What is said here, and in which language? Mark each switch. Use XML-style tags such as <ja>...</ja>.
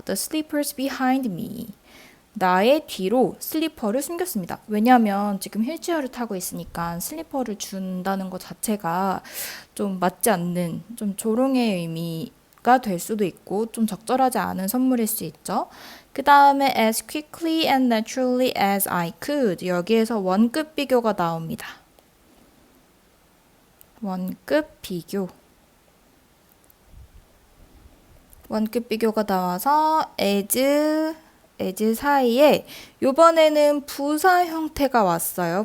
<en>The slippers behind me.</en> <ko>나의 뒤로 슬리퍼를 숨겼습니다. 왜냐하면 지금 휠체어를 타고 있으니까 슬리퍼를 준다는 것 자체가 좀 맞지 않는 좀 조롱의 의미가 될 수도 있고 좀 적절하지 않은 선물일 수 있죠. 그 다음에</ko> <en>as quickly and naturally as I could.</en> <ko>여기에서 원급 비교가 나옵니다. 원급 비교. 원급 비교가 나와서 as 사이에 이번에는 부사 형태가 왔어요.</ko>